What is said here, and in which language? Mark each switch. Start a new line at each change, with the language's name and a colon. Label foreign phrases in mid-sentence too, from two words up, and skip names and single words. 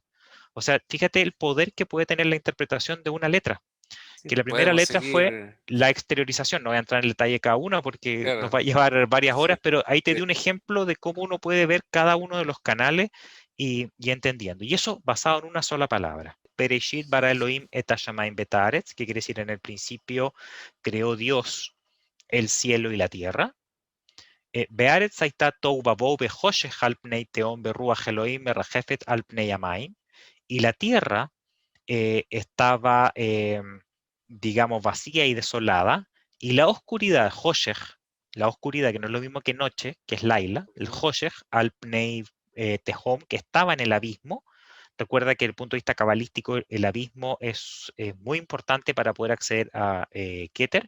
Spanish: O sea, fíjate el poder que puede tener la interpretación de una letra, Sí, que la primera podemos letra fue seguir, la exteriorización. No voy a entrar en el detalle de cada una porque nos claro, va a llevar varias sí, horas, pero ahí te sí. di un ejemplo de cómo uno puede ver cada uno de los canales y entendiendo. Y eso basado en una sola palabra.
Hebrew: בראשית ברא אלוהים את השמים ואת הארץ,
Spanish: que quiere decir en el principio creó Dios el cielo y la tierra.
Hebrew: Bearetz הייתה תוהו ובוהו בחושך על פני תהום ברוח אלוהים מרחפת על פני המים.
Spanish: Y la tierra estaba, digamos, vacía y desolada, y la oscuridad, Hoshech, la oscuridad, que no es lo mismo que noche, que es Laila, el Ujú.
Hebrew: חושך על פני תהום,
Spanish: que estaba en el abismo. Recuerda que desde el punto de vista cabalístico, el abismo es muy importante para poder acceder a Keter.